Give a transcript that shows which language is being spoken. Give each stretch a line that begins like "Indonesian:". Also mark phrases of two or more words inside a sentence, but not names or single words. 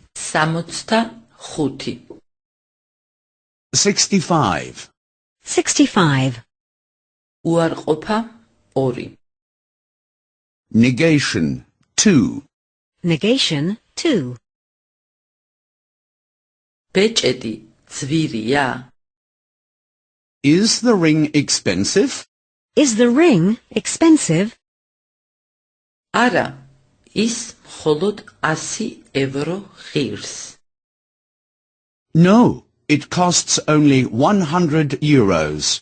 Georgian: 65
English: 65. 65.
Georgian: უარყოფა 2
English: Negation 2. Negation 2.
Georgian: ბეჭედი ძვირია?
English: Is the ring expensive? Is the ring expensive?
Georgian: არა, ის მხოლოდ 100 евро ღირს.
English: No, it costs only 100 euros.